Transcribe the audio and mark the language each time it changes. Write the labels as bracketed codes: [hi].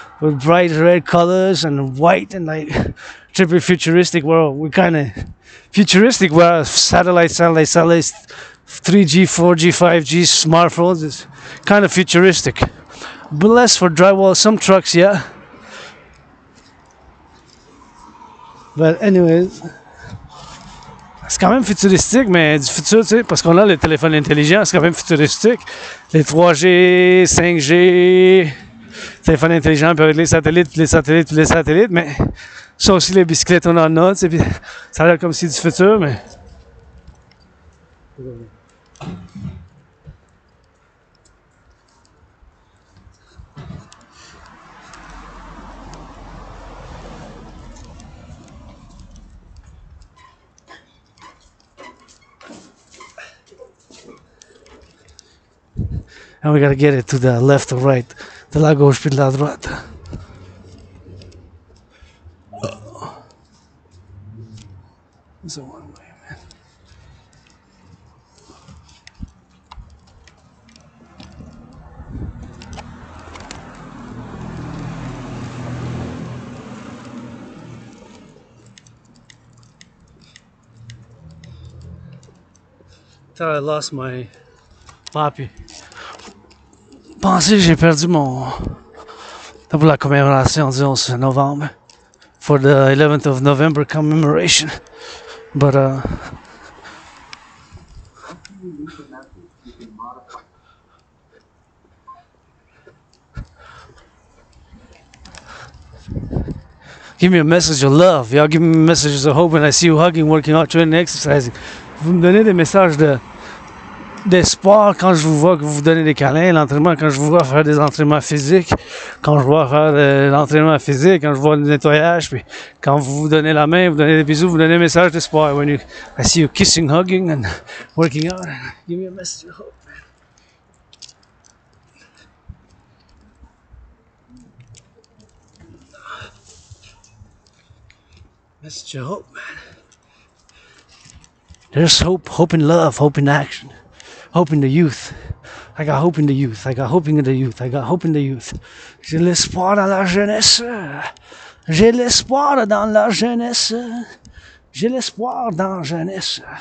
[en] With bright red colors and white and like trippy futuristic world. We kind of futuristic world. Satellites, 3G, 4G, 5G smartphones is kind of futuristic. But less for drywall, some trucks, yeah. [fr] But anyways, c'est quand même futuristique, mais du futur, tu sais, parce qu'on a les téléphones intelligents, c'est quand même futuristique. Les 3G, 5G, téléphones intelligents, puis avec les satellites, mais ça aussi, les bicyclettes, on en a, tu sais, puis ça a l'air comme si du futur, mais... [en] And we gotta get it to the left or right. [fr] De la gauche puis de la droite. [en] It's a one way, man. Thought I lost my poppy. Pensez, j'ai perdu mon. [fr] Pour la commémoration du 11 novembre. [en] For the 11th of November commemoration. But give me a message of love. Y'all give me messages of hope when I see you hugging, working out, training, exercising. [fr] Vous me donnez des messages d'espoir quand je vous vois que vous vous donnez des câlins, l'entraînement, quand je vous vois faire des entraînements physiques, quand je vois faire l'entraînement physique, quand je vois le nettoyage, puis quand vous vous donnez la main, vous donnez des bisous, vous donnez un message d'espoir. [en] When I see you kissing, hugging, and working out, give me a message of hope, man. Message of hope, man. There's hope, hope in love, hope in action. Hope in the youth. I got hope in the youth. I got hope in the youth. I got hope in the youth. [fr] J'ai l'espoir dans la jeunesse. J'ai l'espoir dans la jeunesse. J'ai l'espoir dans la jeunesse.